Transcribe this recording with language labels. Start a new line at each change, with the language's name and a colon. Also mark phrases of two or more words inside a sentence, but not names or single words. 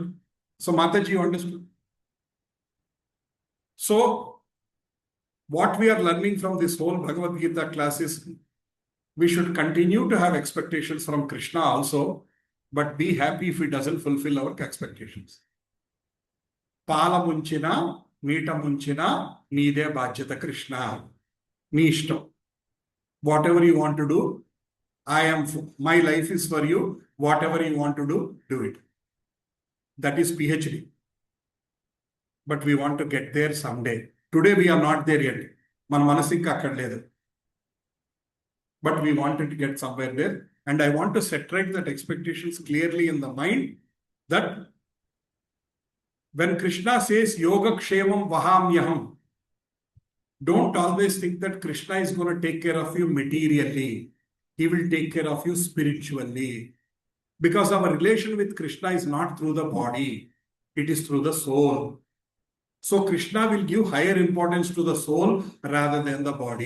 English: So Mataji, you understood? So what we are learning from this whole Bhagavad Gita class is we should continue to have expectations from Krishna also, but be happy if he doesn't fulfill our expectations.
Telugu: పాల ముంచినా, మీట ముంచినా, నీదే బాధ్యత కృష్ణా. నీ ఇష్టం.
English: Whatever you want to do, my life is for you. Whatever you want to do, do it. That is PhD. But we want to get there someday. Today we are not there yet.
Telugu: మన మనసిక్క అక్కడ లేదు.
English: But we wanted to get somewhere there. And I want to set right that expectations clearly in the mind, that when Krishna says
Sanskrit: योग क्षेमं वहाम्यहम्,
English: don't always think that Krishna is going to take care of you materially. He will take care of you spiritually. Because our relation with Krishna is not through the body. It is through the soul. So Krishna will give higher importance to the soul rather than the body.